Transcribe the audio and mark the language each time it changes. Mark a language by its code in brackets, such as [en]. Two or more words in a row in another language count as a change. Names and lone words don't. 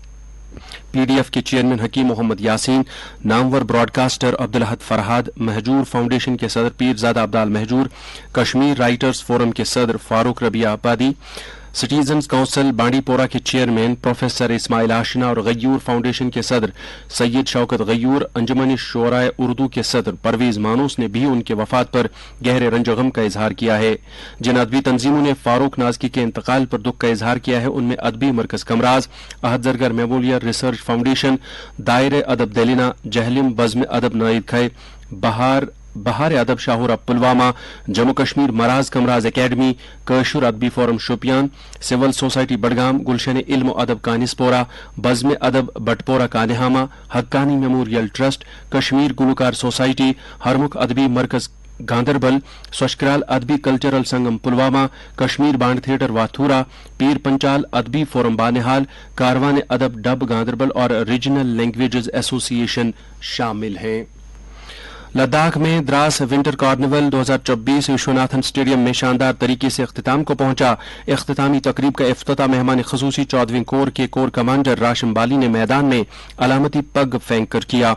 [ur] پی ڈی ایف کے چیئرمین حکیم محمد یاسین، نامور براڈ کاسٹر عبدالحد فرہاد، مہجور فاؤنڈیشن کے صدر پیرزادہ عبدال مہجور، کشمیر رائٹرز فورم کے صدر فاروق ربیع آبادی، سٹیزنز کونسل بانڈی پورہ کے چیئرمین پروفیسر اسماعیل آشنا اور غیور فاؤنڈیشن کے صدر سید شوکت غیور، انجمن شعراء اردو کے صدر پرویز مانوس نے بھی ان کے وفات پر گہرے رنج و غم کا اظہار کیا ہے۔ جن ادبی تنظیموں نے فاروق نازکی کے انتقال پر دکھ کا اظہار کیا ہے ان میں ادبی مرکز کمراز، احد زرگر میموریل ریسرچ فاؤنڈیشن، دائرہ ادب دلینا، جہلم بزم ادب نائد کھے، بہار ادب شاہورہ پلوامہ، جموں کشمیر مراز کمراز اکیڈمی، کیشور ادبی فورم شوپیان، سول سوسائٹی بڈگام، گلشن علم و ادب کانسپورہ، بزم ادب بٹپورہ کانہامہ، حقانی میموریل ٹرسٹ، کشمیر گلوکار سوسائٹی، ہرمکھ ادبی مرکز گاندربل، سوشکرال ادبی کلچرل سنگم پلوامہ، کشمیر بانڈ تھیٹر واتھورا، پیر پنچال ادبی فورم بانہال، کاروان ادب ڈب گاندربل اور ریجنل لینگویجز ایسوسی ایشن شامل ہیں۔ لداخ میں دراس ونٹر کارنیول 2024 وشوناتھن اسٹیڈیم میں شاندار طریقے سے اختتام کو پہنچا۔ اختتامی تقریب کا افتتاح مہمان خصوصی 14ویں کور کے کور کمانڈر راشم بالی نے میدان میں علامتی پگ پھینک کر کیا۔